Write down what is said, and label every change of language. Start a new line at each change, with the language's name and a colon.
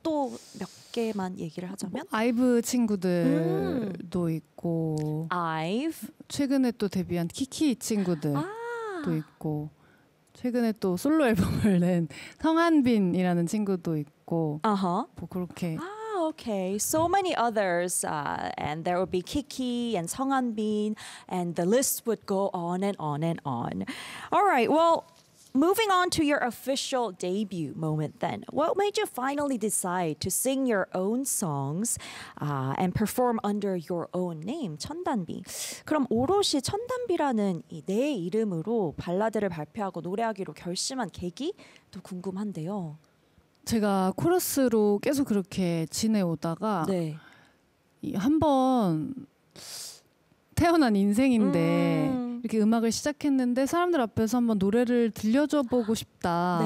Korean: 또 몇 개만 얘기를 하자면? 뭐, 아이브 친구들도 있고 아이브? 최근에 또 데뷔한 키키 친구들도 아. 있고 최근에 또 솔로 앨범을 낸 성한빈이라는 친구도 있고 uh-huh. 뭐 그렇게 아,
English: okay. So many others. And there would be Kiki and 성한빈 and the list would go on and on and on. All right. Well, moving on to your official debut moment then. What made you finally decide to sing your own songs and perform under your own name, 천단비?
Korean: 그럼 오롯이 천단비라는 이 내 이름으로 발라드를 발표하고 노래하기로 결심한 계기도 궁금한데요. 제가 코러스로 계속 그렇게 지내오다가 네. 한 번 태어난 인생인데 이렇게 음악을 시작했는데 사람들 앞에서 한번 노래를 들려줘 보고 싶다.